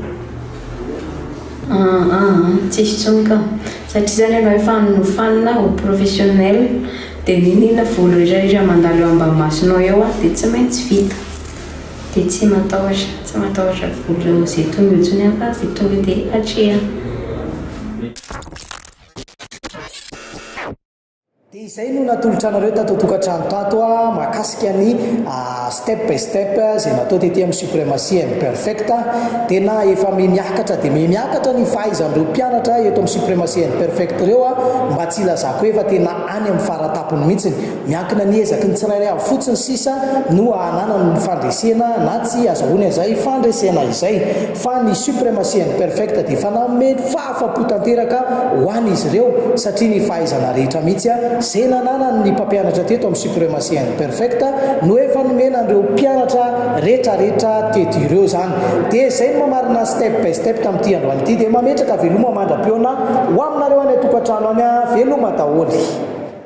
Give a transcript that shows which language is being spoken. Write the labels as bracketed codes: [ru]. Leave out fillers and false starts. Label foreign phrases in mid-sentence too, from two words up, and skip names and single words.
[mg] tsisy tsonka satria zany ianao efa nofanina ho professionnel dia ninina volo rehetrarehetra mandalo eo ambanimasonao eo dia tsy maintsy vita dia tsy matahotra volo zay tonga eo tsony fa zay tonga dia atreha. Dia izay no natolotra anareo tato tokantrano tato mahakasika ny [en] step by step [mg] zay natao tety amin'ny suprematie perfect tena efa miakatra dia miakatra ny fahaizan'ireo mpianatra eto amin'ny suprematie perfect ireo mba tsy ilazako efa tena any amin'ny faratapony mihitsiny miankina ny ezaky ny tsirairay avy fotsiny sisa no hanana ny fandresena na tsy azahoany izay fandresena izay fa ny suprematie perfect dia efa nanome fahafapo tanteraka ho an'izy ireo satria ny fahaizana rehetra mihitsy zay nanana ny mpampianatra teto amin'ny suprematie perfect no efa nomena an'ireo mpianatra rehetrarehetra teto ireo zany dia zay no mamarina [en] step by step [mg] tamin'ity androany ity dia mametraka veloma mandra-peona ho aminareo any tokantrano any veloma daholo.